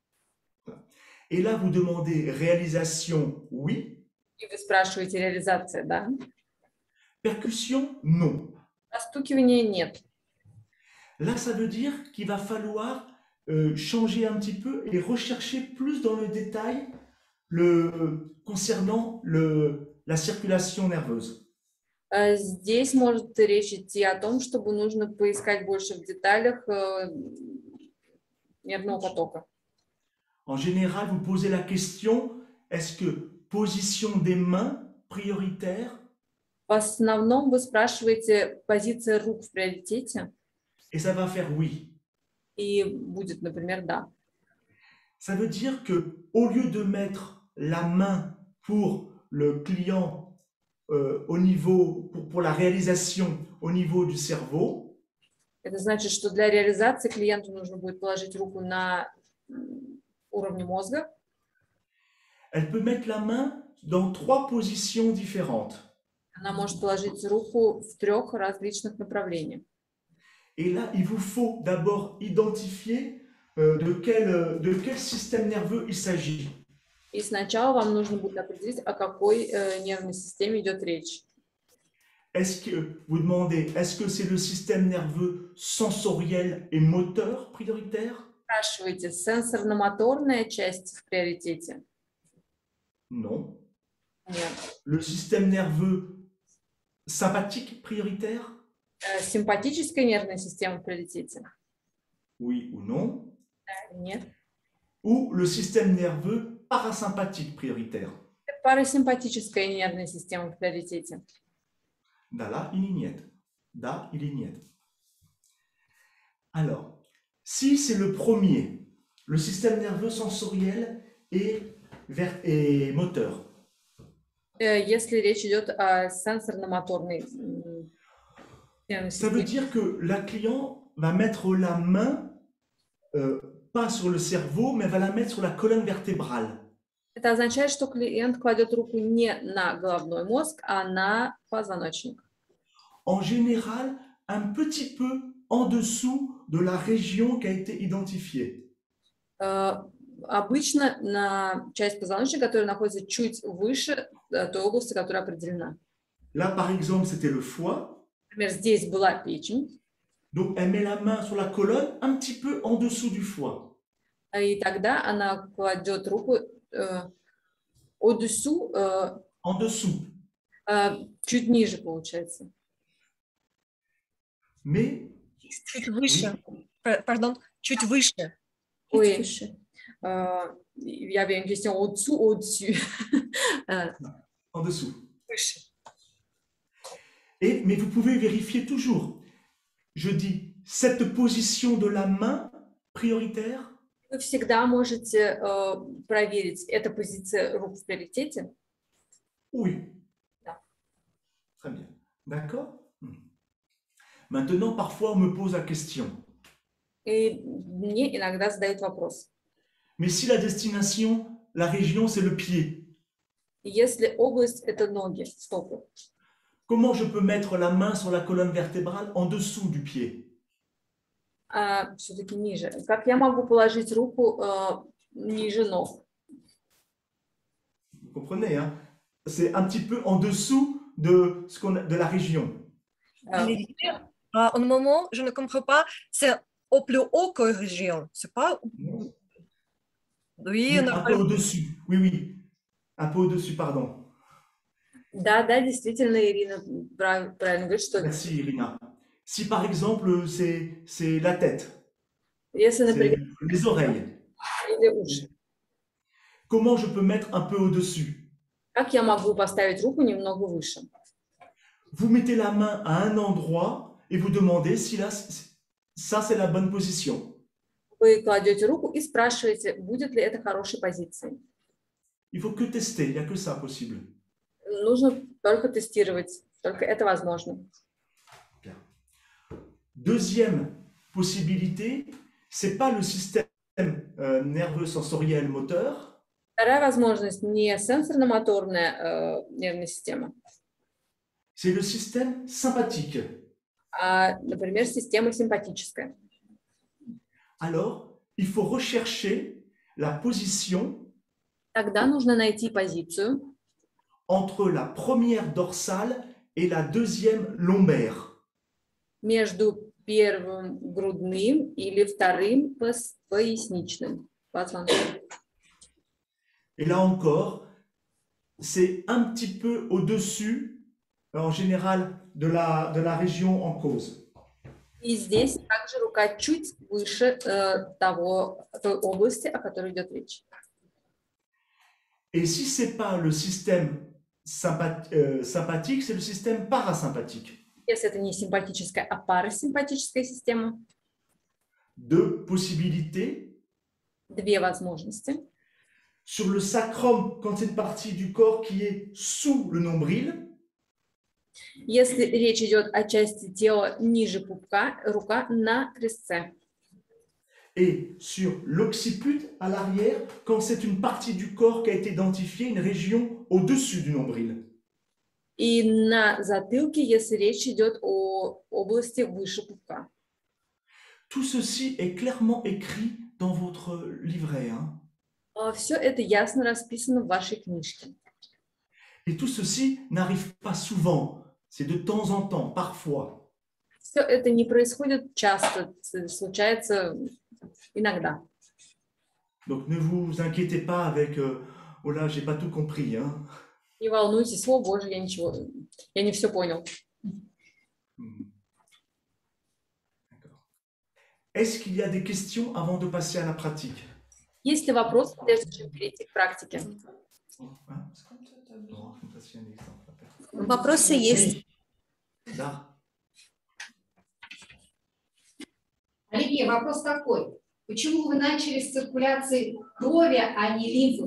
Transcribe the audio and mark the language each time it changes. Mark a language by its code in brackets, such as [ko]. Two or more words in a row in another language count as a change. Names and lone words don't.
[fr] et là, vous demandez réalisation, oui. [ru] И вы спрашиваете réalisation, да? [fr] Percussion, non. [ru] Постукивания нет. [fr] Là, ça veut dire qu'il va falloir changer un petit peu et rechercher plus dans le détail concernant la circulation nerveuse. [ru] Здесь может речь идти о том, чтобы нужно поискать больше в деталях нервного потока. [fr] En général, vous posez la question, est-ce que position des mains prioritaire? [ru] В основном вы спрашиваете позиция рук в приоритете. [fr] Et ça va faire oui. [ru] И будет, например, да. [fr] Ça veut dire que au lieu de mettre la main pour le client au niveau, pour la réalisation au niveau du cerveau, [ru] Это значит, что для реализации клиенту нужно будет положить руку на уровне мозга. [fr] elle peut mettre la main dans 3 positions différentes. [ru] Она может положить руку в 3 различных направлениях. [fr] Et là, il vous faut d'abord identifier de quel système nerveux il s'agit. [ru] И сначала вам нужно будет определить, о какой нервной системе идет речь. [fr] Est-ce que vous demandez, est-ce que c'est le système nerveux sensoriel et moteur prioritaire? [ru] Спрашиваете, сенсорно-моторная часть в приоритете? [fr] Non. [ru] Нет. [fr] Le système nerveux sympathique prioritaire? [ru] Симпатическая нервная система в приоритете? [fr] Oui ou non? [ru] Да, нет. [fr] Ou le système nerveux parasympathique prioritaire? [ru] Парасимпатическая нервная система в приоритете? [fr] Da là, il niet. Da, il niet. Alors, si c'est le premier, le système nerveux sensoriel et moteur. [ru] Если речь идет о сенсорно-моторной [fr] Ça veut dire que la cliente va mettre la main, pas sur le cerveau, mais va la mettre sur la colonne vertébrale. [ru] Это означает, что клиент кладет руку не на головной мозг, а на позвоночник. [fr] En général, un petit peu en dessous de la région qui a été identifiée. [ru] Обычно на часть позвоночника, которая находится чуть выше той области, которая определена. [fr] Là, par exemple, c'était le foie. [ru] Например, здесь была печень. [fr] Donc, elle met la main sur la colonne un petit peu en dessous du foie. [ru] И тогда она кладет руку au-dessous, [fr] En dessous. [ru] чуть ниже, получается. [fr] Mais, [ru] Чуть выше. Pardon, чуть выше. [fr] Oui. Il y avait une question au-dessous, au-dessus. en dessous. [ru] Выше. [fr] Mais vous pouvez vérifier toujours. Je dis, cette position de la main prioritaire, [ru] Вы всегда можете проверить, эта позиция рук в приоритете. [fr] oui. [ru] Да. [fr] Très bien. D'accord? Maintenant, parfois, on me pose la question. [ru] И мне иногда задают вопрос. [fr] Mais si la destination, la région, c'est le pied, [ru] Если область – это ноги, стопы, [fr] comment je peux mettre la main sur la colonne vertébrale en dessous du pied? [ru] а все-таки ниже. Как я могу положить руку ниже ног? [fr] Vous comprenez, hein? C'est un petit peu en dessous de, de la région. Un moment, je ne comprends pas, c'est au plus haut que région, c'est pas... Oui, Oui, un peu au-dessus. Oui, oui. Un peu au-dessus, pardon. [ru] Да, действительно, Ирина правильно говорит, что [fr] Merci, Irina. Si par exemple, c'est la tête, [ru] если, [fr] c'est [ru] например, [fr] les oreilles, [ru] или уши, [fr] comment je peux mettre un peu au-dessus? [ru] как я могу поставить руку немного выше? [fr] Vous mettez la main à un endroit et vous demandez si là, ça c'est la bonne position. [ru] Вы кладете руку и спрашиваете, будет ли это хорошей позицией. [fr] Il faut que tester, il n'y a que ça possible. [ru] Нужно только тестировать, только это возможно. [fr] Bien. Deuxième possibilité, c'est pas le système nerveux sensoriel moteur, [ru] Вторая возможность не сенсорно-моторная нервная система, [fr] c'est le système sympathique. [ru] а, например, система симпатическая. [fr] Alors, il faut rechercher la position [ru] Тогда нужно найти позицию [fr] entre la première dorsale et la deuxième lombaire. [ru] между первым грудным или вторым поясничным позвонком. [fr] Et là encore, c'est un petit peu au-dessus, en général, de la région en cause. [ru] И здесь также рука чуть выше той области, о которой идет речь. [fr] Et si ce n'est pas le système sympathique, c'est le système parasympathique. [ru] Если это не симпатическая, а парасимпатическая система, [fr] Deux possibilités. [ru] две возможности. [fr] Sur le sacrum, quand c'est une partie du corps qui est sous le nombril, [ru] Если речь идет о части тела ниже пупка, рука на крестце. [fr] et sur l'occiput à l'arrière, quand c'est une partie du corps qui a été identifiée, une région au-dessus du nombril. [ru] И на затылке, если речь идет о области выше пупка. [fr] Tout ceci est clairement écrit dans votre livret. Hein. [ru] Все это ясно расписано в вашей книжке. [fr] Et tout ceci n'arrive pas souvent, c'est de temps en temps, parfois. [ru] Все это не происходит часто, случается иногда. [fr] Donc ne vous inquiétez pas avec oh là, j'ai pas tout compris. Hein. [ru] Не волнуйтесь, о боже, я не все понял. [fr] Est-ce qu'il y a des questions avant de passer à la pratique? [ru] Есть ли вопросы, прежде чем перейти к практике? Вопросы есть. Да. Оливье, вопрос такой. Почему вы начали с циркуляции крови, а не лимфы?